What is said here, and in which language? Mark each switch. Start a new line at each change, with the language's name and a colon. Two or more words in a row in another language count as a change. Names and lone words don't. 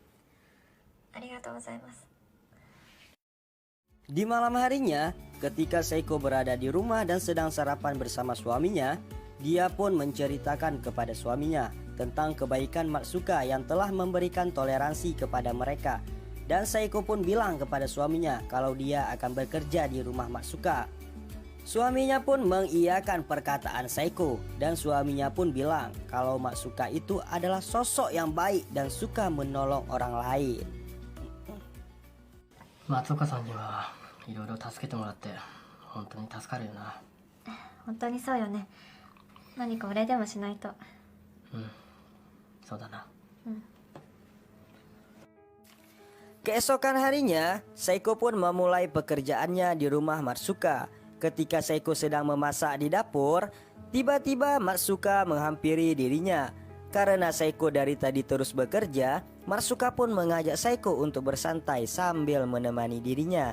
Indonesian: Di malam harinya, ketika Seiko berada di rumah dan sedang sarapan bersama suaminya, dia pun menceritakan kepada suaminya tentang kebaikan Matsuka yang telah memberikan toleransi kepada mereka. Dan Seiko pun bilang kepada suaminya kalau dia akan bekerja di rumah Matsuka. Suaminya pun mengiyakan perkataan Seiko, dan suaminya pun bilang kalau Matsuka itu adalah sosok yang baik dan suka menolong orang lain.
Japanese: 松岡さんにはいろいろ助けてもらって本当に助かるよな。本当にそうよね。何かお礼でもしないと。そうだな。
Indonesian: Keesokan harinya, Seiko pun memulai pekerjaannya di rumah Matsuka. Ketika Seiko sedang memasak di dapur, tiba-tiba Matsuka menghampiri dirinya. Karena Seiko dari tadi terus bekerja, Matsuka pun mengajak Seiko untuk bersantai sambil menemani dirinya.